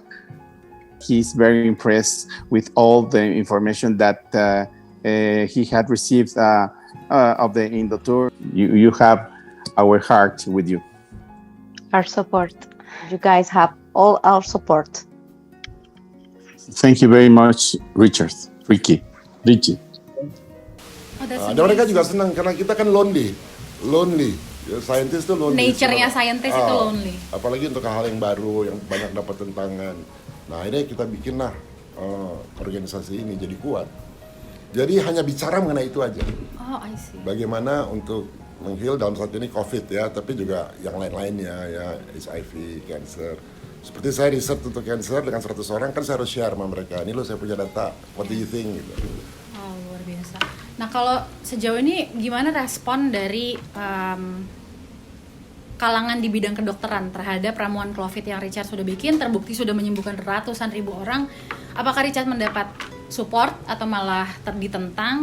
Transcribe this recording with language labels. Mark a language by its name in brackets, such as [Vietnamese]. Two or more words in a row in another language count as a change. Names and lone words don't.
[English] He's very impressed with all the information that he had received of the Indotour. You have our heart with you. Our support. You guys have all our support. Thank you very much, Richie. [Indonesian] Dan mereka juga senang karena kita kan lonely. Ya, scientist itu lonely. Nature-nya scientist itu lonely. Apalagi untuk hal yang baru yang banyak dapat tantangan. Nah, ini kita bikinlah organisasi ini jadi kuat. Jadi hanya bicara mengenai itu aja. [English] Oh, I see. [Indonesian] Bagaimana untuk menghil dalam saat ini COVID ya, tapi juga yang lain-lainnya ya, HIV, cancer. Seperti saya riset untuk cancer dengan 100 orang, kan saya harus share sama mereka. Ini loh saya punya data, [English] what do you think? [Indonesian] Gitu. Oh, luar biasa. Nah, kalau sejauh ini gimana respon dari kalangan di bidang kedokteran terhadap ramuan COVID yang Richard sudah bikin, terbukti sudah menyembuhkan ratusan ribu orang? Apakah Richard mendapat support atau malah ditentang?